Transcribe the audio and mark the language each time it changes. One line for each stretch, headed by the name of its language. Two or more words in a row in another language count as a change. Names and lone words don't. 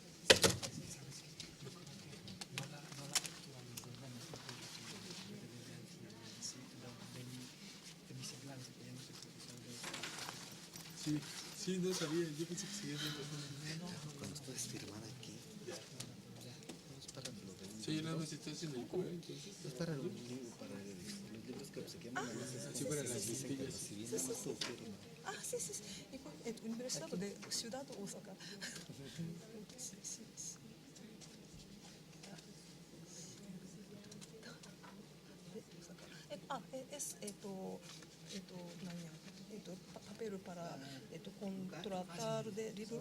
Spanish: Sí, sí, no sabía. Yo pensé que seguía viendo. Cuando puedes firmar aquí, Sí, nada más estás en el cuello, entonces. es para los libros, los libros que obsequiamos, a veces Así para las dicen que listillas. recibí nada más tu firma.
Japanese: あ、そうそうそう。Universidad de Ciudad Osaka.
Spanish: Es papel para contratar de libro.